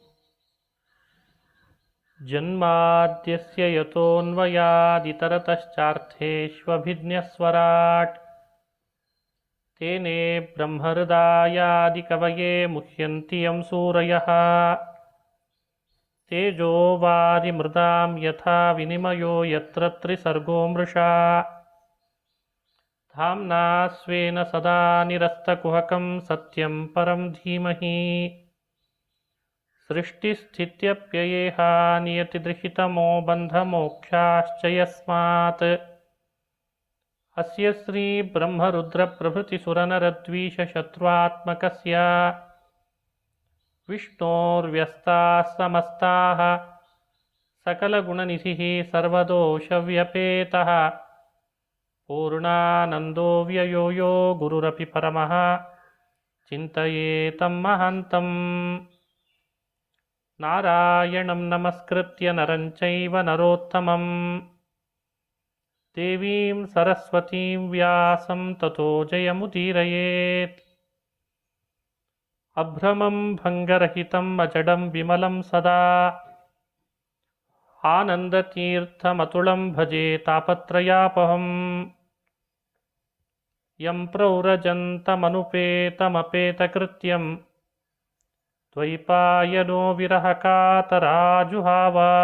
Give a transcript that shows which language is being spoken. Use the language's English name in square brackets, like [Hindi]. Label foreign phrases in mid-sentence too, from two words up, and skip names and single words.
[Sanskrit] ಜನ್ಮಾದ್ಯಸ್ಯ ಯತೋನ್ವಯಾದಿತರತಶ್ಚಾರ್ಥೇಷ್ವಭಿಜ್ಞಸ್ವರಾಟ್ ತೇನೇ ಬ್ರಹ್ಮಹೃದಾಯಾದಿಕವಯೇ ಮುಹ್ಯಂತಿ ಯಂ ಸೂರಯಃ. ತೇಜೋ ವಾರಿಮೃದಾಂ ಯಥಾ ವಿನಿಮಯೋ ಯತ್ರ ತ್ರಿಸರ್ಗೋ ಮೃಷಾ. ಧಾಮ್ನಾ ಸ್ವೇನ ಸದಾ ನಿರಸ್ತಕುಹಕಂ ಸತ್ಯಂ ಪರಂ ಧೀಮಹಿ. ಸೃಷ್ಟಿಸ್ಥಿತ್ಯಪ್ಯಯೇಹ ನಿಯತಿದೃಹಿತಮೋ ಬಂಧಮೋಕ್ಷಾಶ್ಚ ಯಸ್ಮಾತ್. ಅಸ್ಯ ಶ್ರೀ ಬ್ರಹ್ಮರುದ್ರಪ್ರಭೃತಿಸುರನರದ್ವೀಷಶತ್ರುತ್ಮಕಸ್ಯ ವಿಷ್ಣೋರ್ವ್ಯಸ್ತಾಃ ಸಮಸ್ತಾಃ ಸಕಲಗುಣನಿಧಿಃ ಸರ್ವದೋಷವ್ಯಪೇತಃ ಪೂರ್ಣಾನಂದೋ ವ್ಯಯೋ ಯೋ ಗುರುರಪಿ ಪರಮಃ ಚಿಂತಯೇತಂ ಮಹಾಂತಂ. ನಾರಾಯಣಂ ನಮಸ್ಕೃತ್ಯ ನರಂ ಚೈವ ನರೋತ್ತಮಂ ದೇವೀಂ ಸರಸ್ವತೀಂ ವ್ಯಾಸಂ ತತೋ ಜಯಮುದೀರಯೇತ್. ಅಭ್ರಮಂ ಭಂಗರಹಿತಂ ಅಜಡಂ ವಿಮಲಂ ಸದಾ ಆನಂದತೀರ್ಥಮತುಳಂ ಭಜೆ ತಾಪತ್ರಯಾಪಹಂ. ಯಂ ಪ್ರವ್ರಜन्तಮನುಪೇತಮಪೇತಕೃತ್ಯಂ ದ್ವೈಪಾಯನೋ ವಿರಹಕಾತರಾಜುಹಾವ.